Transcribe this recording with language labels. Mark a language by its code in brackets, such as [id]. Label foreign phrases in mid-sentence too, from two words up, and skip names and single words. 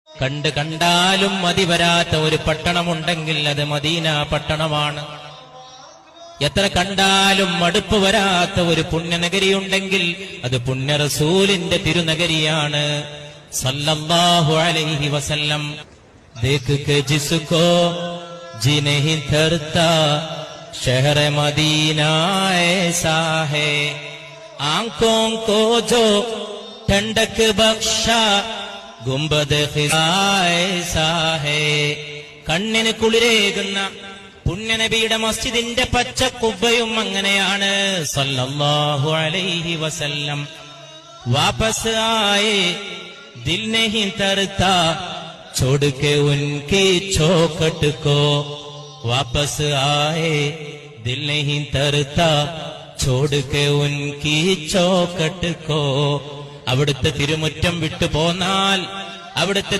[ml] കണ്ടാലും മതി വരാത്ത ഒരു പട്ടണമുണ്ടെങ്കിൽ അത് മദീന പട്ടണമാണ്. എത്ര കണ്ടാലും മടുപ്പ് വരാത്ത ഒരു പുണ്യനഗരിയുണ്ടെങ്കിൽ അത് പുണ്യ റസൂലിന്റെ തിരുനഗരിയാണ് [ar] صلى الله عليه وسلم. [hi] देख के जिसको जी नहीं धरता शहर मदीना ऐसा है, आंखों को जो ठंडक बख्शा गुंबद खिज़ा ऐसा है. [ml] കണ്ണിന് കുളിരേകുന്ന പുണ്യനബിയുടെ മസ്ജിദിന്റെ പച്ച കുബ്ബയും അങ്ങനെയാണ് [ar] صلى الله عليه وسلم. [hi] वापस आए दिल नहीं तरता छोड़ के उनकी चौखट को, वापस आए दिल नहीं तरता छोड़ के उनकी चौखट को. [ml] അവിടുത്തെ തിരുമുറ്റം വിട്ടു പോന്നാൽ, അവിടുത്തെ